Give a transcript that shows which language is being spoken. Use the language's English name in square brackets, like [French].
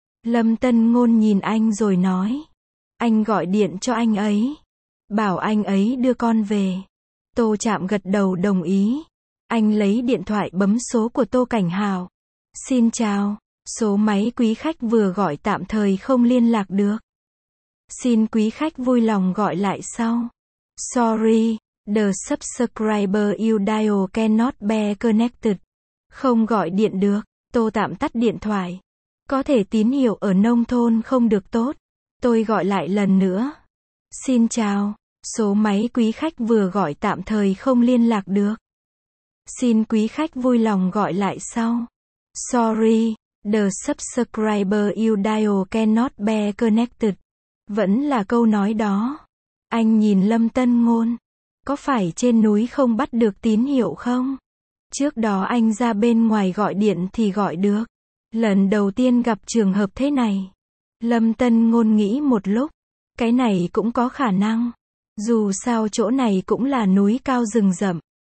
[Vietnamese] Lâm Tân Ngôn nhìn anh rồi nói, anh gọi điện cho anh ấy, bảo anh ấy đưa con về. Tô Trạm gật đầu đồng ý. Anh lấy điện thoại bấm số của Tô Cảnh Hào. Xin chào, số máy quý khách vừa gọi tạm thời không liên lạc được. Xin quý khách vui lòng gọi lại sau. [English] Sorry, the subscriber you dial cannot be connected. [Vietnamese] Không gọi điện được, Tô tạm tắt điện thoại. Có thể tín hiệu ở nông thôn không được tốt. Tôi gọi lại lần nữa. Xin chào, số máy quý khách vừa gọi tạm thời không liên lạc được. Xin quý khách vui lòng gọi lại sau. [English] Sorry, the subscriber you dial cannot be connected. [Vietnamese] Vẫn là câu nói đó. Anh nhìn Lâm Tân Ngôn. Có phải trên núi không bắt được tín hiệu không? Trước đó anh ra bên ngoài gọi điện thì gọi được. Lần đầu tiên gặp trường hợp thế này. Lâm Tân Ngôn nghĩ một lúc. Cái này cũng có khả năng. Dù sao chỗ này cũng là núi cao rừng rậm.